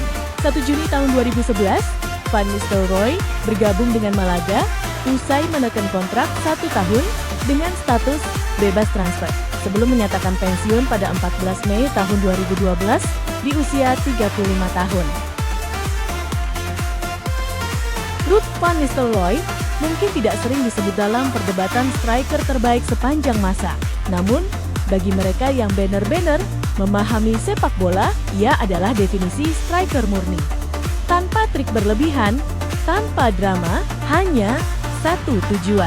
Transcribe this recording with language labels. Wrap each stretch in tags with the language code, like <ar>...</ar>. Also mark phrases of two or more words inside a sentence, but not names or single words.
<id>1 Juni tahun 2011, Van Nistelrooy bergabung dengan Malaga usai menekan kontrak 1 tahun dengan status bebas transfer sebelum menyatakan pensiun pada 14 Mei tahun 2012 di usia 35 tahun. Ruud van Nistelrooy mungkin tidak sering disebut dalam perdebatan striker terbaik sepanjang masa. Namun, bagi mereka yang benar-benar memahami sepak bola, ia adalah definisi striker murni. Tanpa trik berlebihan, tanpa drama, hanya satu tujuan.</id>